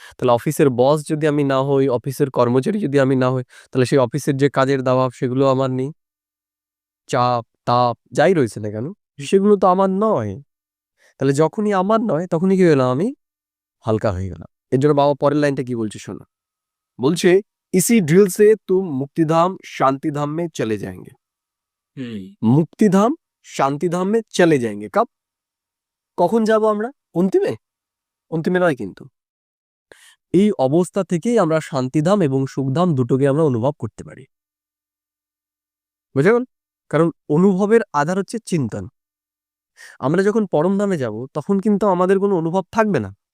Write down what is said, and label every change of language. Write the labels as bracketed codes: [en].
[bn] তাহলে অফিসের বস যদি আমি না হই, অফিসের কর্মচারী যদি আমি না হই, তাহলে সেই অফিসের যে কাজের দাবাব সেগুলো আমার নেই। চাপ, তাপ যাই রয়েছে না কেন, সেগুলো তো আমার নয়। তাহলে যখনই আমার নয়, তখনই কি হলাম? আমি হালকা হয়ে গেলাম। এর জন্য বাবা পরের লাইনটা কি বলছে শোনো। বলছে, [hi] इसी ड्रिल से तुम मुक्तिधाम शांतिधाम में चले जाएंगे। মুক্তিধাম শান্তিধাম মে চলে যাएंगे। [bn] কব? কখন যাব আমরা? অন্তিমে? অন্তিমে নয় কিন্তু। এই অবস্থা থেকেই আমরা শান্তিধাম এবং সুখধাম দুটোকে আমরা অনুভব করতে পারি। বুঝে গেল? কারণ অনুভবের আধার হচ্ছে চিন্তন। আমরা যখন পরমধামে যাব তখন কিন্তু আমাদের কোনো অনুভব থাকবে না।